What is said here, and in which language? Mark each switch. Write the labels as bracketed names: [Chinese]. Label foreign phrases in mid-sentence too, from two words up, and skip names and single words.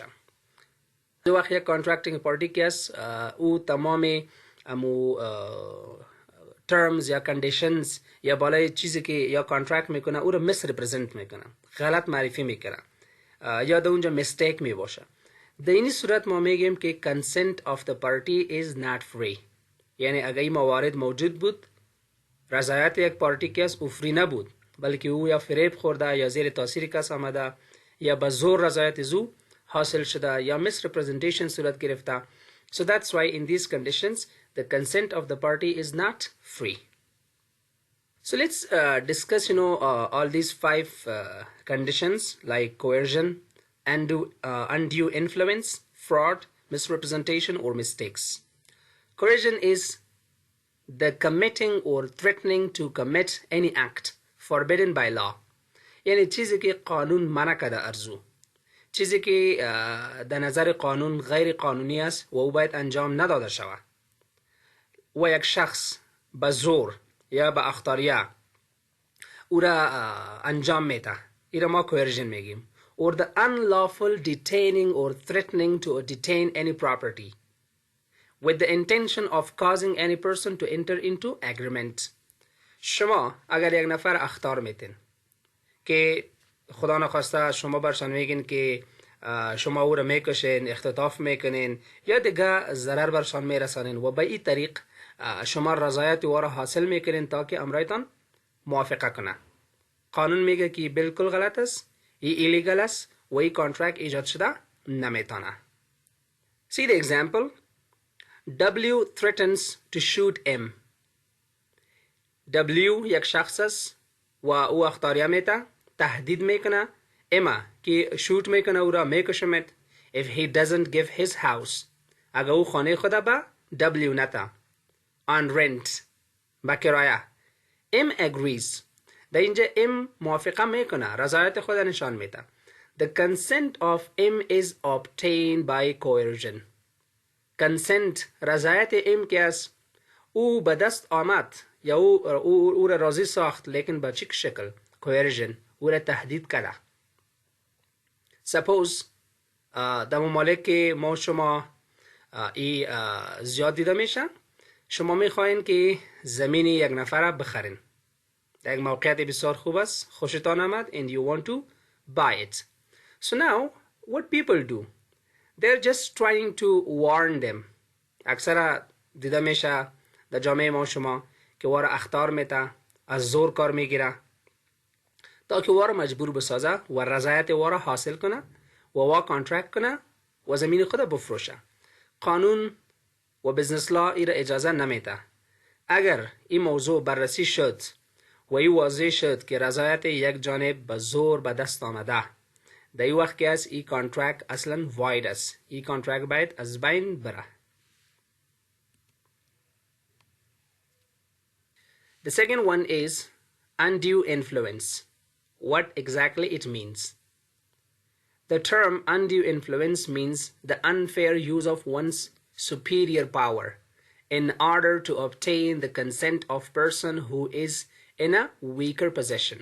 [Persian] دو وقت یک [English] contracting party [Persian] که است او تمام امو terms یا conditions یا بالای چیزی که یا کانترکت میکنه او رو misrepresent میکنه، غلط معرفی میکنه یا در اونجا mistake می باشه. در این صورت ما میگیم که [English] consent of the party is not free، [Persian] یعنی اگر این موارد موجود بود رضایت یک پارتی که است او فری نبود، بلکه او یا فریب خورده یا زیر تاثیر کس آمده یا به زور رضایت زو حاصل شده یا misrepresentation صورت گرفته. [English] So that's why in these conditions the consent of the party is not free. So let's discuss all these five conditions like coercion, undue influence, fraud, misrepresentation or mistakes. Coercion is the committing or threatening to commit any act forbidden by law. [Persian] یعنی چیزی که قانون منع کرده ارزو، چیزی که در نظر قانون غیر قانونی است و او باید انجام نداده شود و یک شخص به زور یا به اختیار او را انجام میده، این را ما coercion میگیم. [English] or the unlawful detaining or threatening to detain any property with the intention of causing any person to enter into agreement. [Persian] شما اگر یک نفر اخطار میتین که خدا نخواسته شما برشان میگین که شما او را میکشین، اختطاف میکنین یا دیگه ضرر برشان میرسانین و به این طریق شما رضایت او را حاصل میکنین تا که امرایتان موافقه کنه. قانون میگه که بالکل غلط است، این ایلیگل است و این کانترکت ایجاد شده نمیتونه. [English] See the example. W threatens to shoot M. [Persian] W یک شخص است و او اختیار میته، تهدید میکنه اما که شوت میکنه او را میکشمت [English] if he doesn't give his house. [Persian] اگر او خانه خود به W نتا [English] on rent [Persian] با کرایه. [English] M agrees. [Persian] در اینجا M موافقه میکنه، رضایت خود نشان میده. [English] The consent of M is obtained by coercion. [Persian] consent رضایت M که است او به دست آمد یا او را راضی ساخت، لیکن به چه شکل؟ coercion. او را تهدید کرده. suppose در ممالک که ما شما زیاد دیده میشه، شما میخواین که زمین یک نفر بخرین، در یک موقعیت بسیار خوب است، خوشتان آمد [English] and you want to buy it. So now what people do, they're just trying to warn them. [Persian] اکثر دیده میشه در جامعه ما شما که وارا اختار میته، از زور کار میگیره تا که وارا مجبور بسازه و رضایت وارا حاصل کنه و وا کانترکت کنه و زمین خود بفروشه. قانون و [English] business law [Persian] ای را اجازه نمیده. اگر این موضوع بررسی شد و این واضح شد که رضایت یک جانب به زور به دست آمده، در این وقت که از این کانترکت اصلا واید است، این کانترکت باید از بین بره. [English] The second one is undue influence. What exactly it means? The term undue influence means the unfair use of one's superior power in order to obtain the consent of person who is in a weaker position.